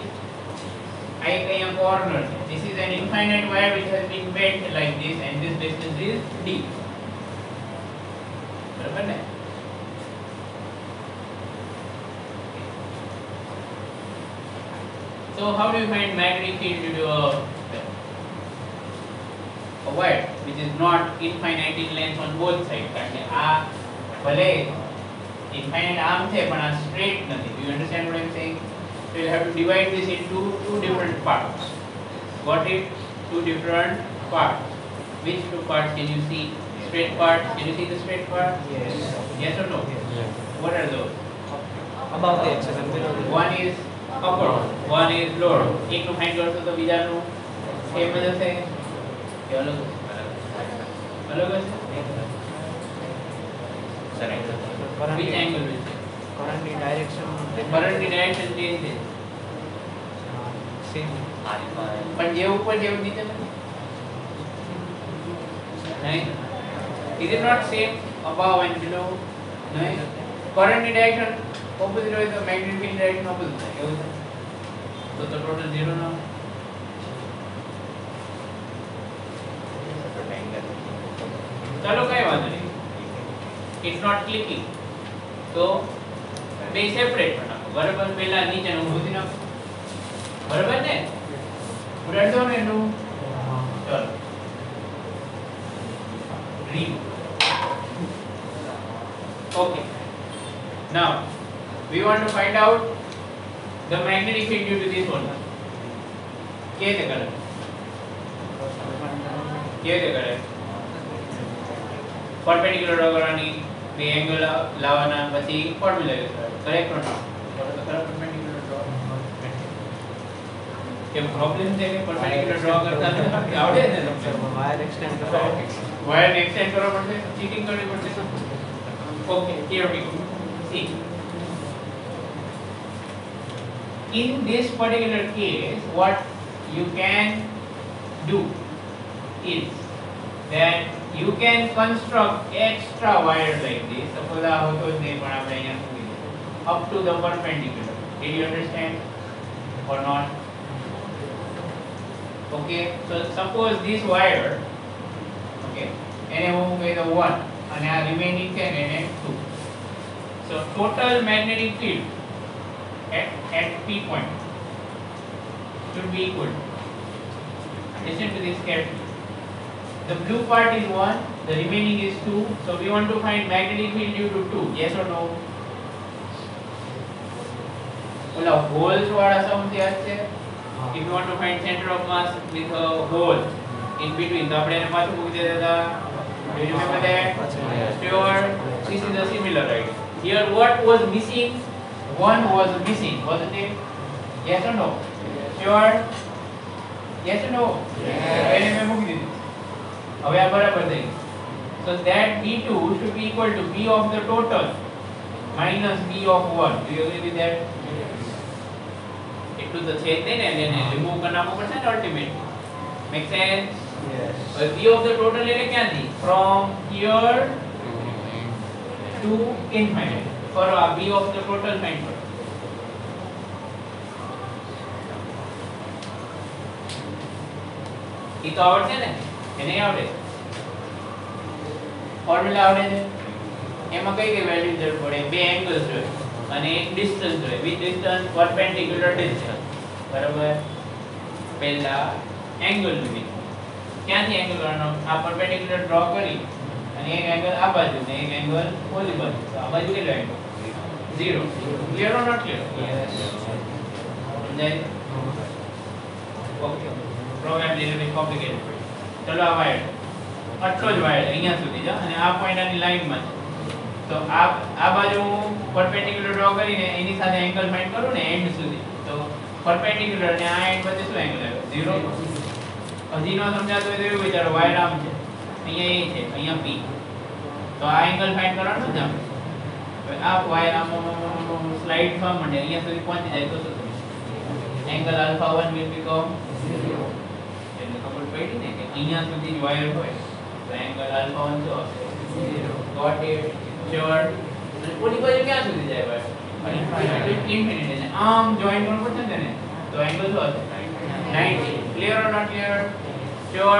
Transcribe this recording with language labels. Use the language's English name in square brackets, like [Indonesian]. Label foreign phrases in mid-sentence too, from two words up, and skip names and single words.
[English] I a corner. This is an infinite wire which has been bent like this, and this distance is d. [Hindi] बराबर है? [English] So how do you find magnetic field due to a wire which is not infinite in length on both sides? [Gujarati] કારણ કે આ ભલે [English] infinite arm [Gujarati] છે પણ આ straight નથી. [English] Do you understand what I'm saying? So you have to divide this into two different parts. Got it? Two different parts. Which two parts can you see? Straight part. Can you see the straight part? Yes. Yes or no? Yes. What are those? Above the x and below the One is upper, one is lower. [Gujarati] એકનું find કરશો તો બીજાનું સેમ જ હશે કે અલગ હશે? અલગ હશે. [English] Sir, angle. Which angle will change? current direction Current direction change [Gujarati] છે. [English] same. Alpha. [Gujarati] પણ જે ઉપર જેવું નીચે નથી. નહીં. [English] Is it not same above and below? [Gujarati] નહીં. [English] Current direction opposite [Gujarati] હોય તો [English] magnetic field direction opposite [Gujarati] થાય. એવું છે. તો total 0 ના હોય. [English] Angle. [Gujarati] ચાલો કઈ વાંધો નહીં. [English] It's not clicking. [Gujarati] તો બે સેપરેટ બનાવો. બરાબર, પહેલા નીચેનું ઉભી નાખો. બરાબર ને? ઉડાડ દો ને એનું. ચલો. [English] Read. Okay. Now we want to find out the magnetic field due to this one. [Gujarati] કેવી રીતે કરે? કેવી રીતે કરે? [English] perpendicular draw [Gujarati] કરવાની, બે એંગલ લાવવાના, પછી [English] formula use [Gujarati] કરવાનો. [English] correct or not? [Gujarati] બોલો તો ખરા [English] perpendicular draw. [Gujarati] કે પ્રોબ્લેમ છે કે [English] perpendicular draw [Gujarati] કરતા નથી આવડે છે ને તમને? [English] Wire extend [Gujarati] કરો. [English] wire extend [Gujarati] કરવા પડશે, ચીટિંગ કરવી પડશે. [English] ઓકે, here we go. See, in this particular case what you can do is that you can construct extra wire like this. [Gujarati] Suppose આ હોતો જ નહીં પણ આપણે અહીંયા મૂકી દઈએ [English] up to the perpendicular. Did you understand or not? Okay, so suppose this wire, [Gujarati] okay, એને હું કહી દઉં 1 અને આ રિમેનિંગ છે ને એને 2. [English] So total magnetic field at P point should be equal. Listen to this carefully. The blue part is 1, the remaining is 2. So we want to find magnetic field due to 2. Yes or no? [Gujarati] ઓલા holes વાળા sum થયા છે. [English] If you want to find center of mass with a hole in between, [Gujarati] તો આપણે એને પાછું મૂકી દેતા હતા. [English] Do you remember that? Sure. This is a similar idea. Here what was missing? 1 was missing, wasn't it? Yes or no? Sure. Yes or no? Yes. [Gujarati] એને મેં મૂકી દીધું. હવે આ બરાબર થઈ ગયું. [English] So that B2 should be equal to B of the total minus B of 1. Do you agree with that? [Gujarati] એટલું તો છે જ નહીં ને, એને રિમૂવ કરી નાખવું પડશે ને અલ્ટિમેટલી. [English] make sense? Yes. [Gujarati] હવે [English] B of the total [Gujarati] એટલે ક્યાંથી? [English] From here to infinity. [Gujarati] કરો આ [English] B of the total [Gujarati] find કરો. ઈ તો આવડશે ને? એ નહીં આવડે? ફોર્મ્યુલા આવડે છે? એમાં કઈ કઈ વેલ્યુ જરૂર પડે? બે એંગલ્સ જોઈએ અને એક ડિસ્ટન્સ જોઈએ. [English] with distance perpendicular distance. [Gujarati] બરાબર? પહેલા એંગલ જોઈએ. ક્યાંથી એંગલ કરવાનો? આ [English] perpendicular draw [Gujarati] કરી અને એક એંગલ આ બાજુ ને એક એંગલ ઓલી બાજુ. તો આ બાજુ કેટલો એંગલ? 0. [English] clear or not clear? Yes. [Gujarati] સમજાય? ઓકે. [English] પ્રોગ્રામ little bit complicated. [Gujarati] ચલો આ વાયર આટલો જ વાયર અહીંયા સુધી જા અને આ પોઈન્ટ આની લાઈનમાં છે. તો આ બાજુ હું [English] perpendicular draw [Gujarati] કરીને એની સાથે [English] angle find [Gujarati] કરું ને એન્ડ સુધી. તો પરપેન્ડિક્યુલર ને આ એન્ડ વચ્ચે શું એંગલ આવ્યો? 0. હજી નો સમજાતું હોય તો એવું વિચારો, વાયર આમ છે, અહીંયા A છે, અહીંયા P. તો આ [English] angle find [Gujarati] કરવાનું છે આપણે. હવે આ વાયર આમ સ્લાઇડ થવા માંડે, અહીંયા સુધી પહોંચી જાય તો શું થશે? [English] angle alpha 1 will become 0. [Gujarati] એટલે ખબર પડી ને કે અહીંયા સુધી જ વાયર હોય તો [English] angle alpha [Gujarati] 1 શું હશે? 0. [English] got it? [Gujarati] શ્યોર? અને ઓલી બાજુ ક્યાં સુધી જાય વાયર? [English] ઇન્ફિનિટી. [Gujarati] એટલે આમ જોઈન કરવું પડશે ને, તો એંગલ શું હશે? [English] 90. clear or not clear? sure?